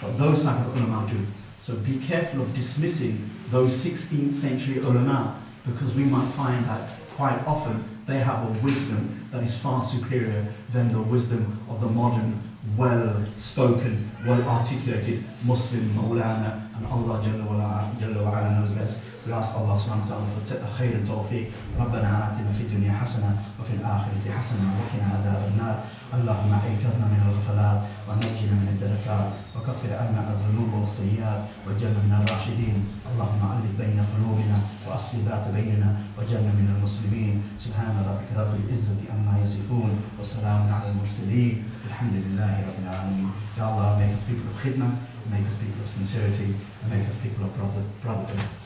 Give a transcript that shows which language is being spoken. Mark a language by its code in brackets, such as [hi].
[en] But those type of ulama do. So be careful of dismissing those 16th century ulama, because we might find that quite often they have a wisdom that is far superior than the wisdom of the modern, well-spoken, well-articulated Muslim Mawlana, and Allah Jalla wa Ala knows best. We ask Allah subhanahu wa ta'ala for khair and tawfiq. [ar] ربنا آتنا في الدنيا حسنة وفي الآخرة حسنة وقنا عذاب النار. اللهم أيقظنا من الغفلات ونجنا من الدركات وكفر عنا الذنوب والسيئات واجعلنا من الراشدين. اللهم ألف بين قلوبنا وأصلح ذات بيننا واجعلنا من المسلمين. سبحان ربك رب العزة عما يصفون وسلام على المرسلين الحمد لله رب العالمين. [en] Ya Allah, make us people of khidmah, make us people of sincerity, and make us people of brotherhood.